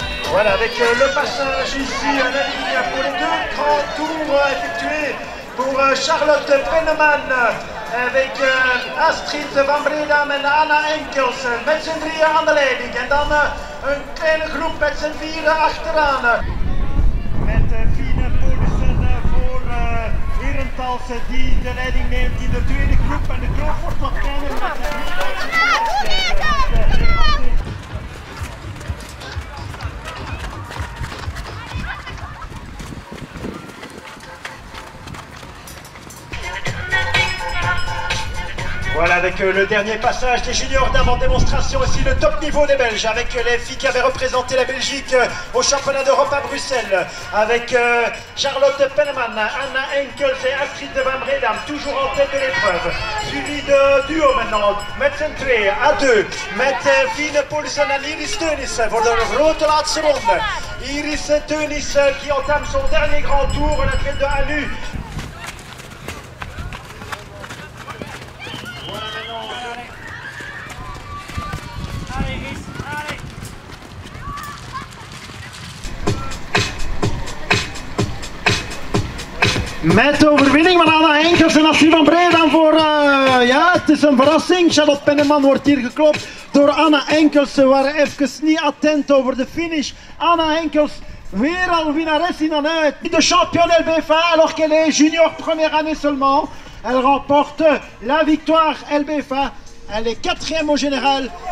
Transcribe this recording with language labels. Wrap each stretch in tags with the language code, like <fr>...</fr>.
<fr>Voilà, avec le passage ici à la ligne pour les deux grands tours effectués pour Charlotte Penneman avec Astrid van Bredam en Anna Enkels</fr> <nl>met z'n drieën aan de leiding. En dan een kleine groep met z'n vieren achteraan. Met Fine Poulsen voor Herentals die de leiding neemt in de tweede groep. En de kloof wordt wat kleiner.</nl> <fr>Voilà, avec le dernier passage des juniors dames en démonstration, ici le top niveau des Belges, avec les filles qui avaient représenté la Belgique au championnat d'Europe à Bruxelles, avec Charlotte Penneman, Anna Enkels et Astrid van Bredam, toujours en tête de l'épreuve. Suivi de duo maintenant,</fr> <nl>met z'n twee,</nl> <fr>à deux,</fr> <nl>met Fine Poulsen en Iris Teunis voor de grote laatste ronde.</nl> <fr>Iris Teunis qui entame son dernier grand tour, l'athlète de Alu.</fr> <nl>Met de overwinning van Anna Enkels en Astrid van Bredam voor, ja, het is een verrassing. Charlotte Penneman wordt hier geklopt door Anna Enkels. Ze waren even niet attent over de finish. Anna Enkels, weer al winnares in Annette.</nl> <fr>De championne LBFA alors qu'elle est junior première année seulement. Elle remporte la victoire LBFA. Elle est quatrième au général.</fr>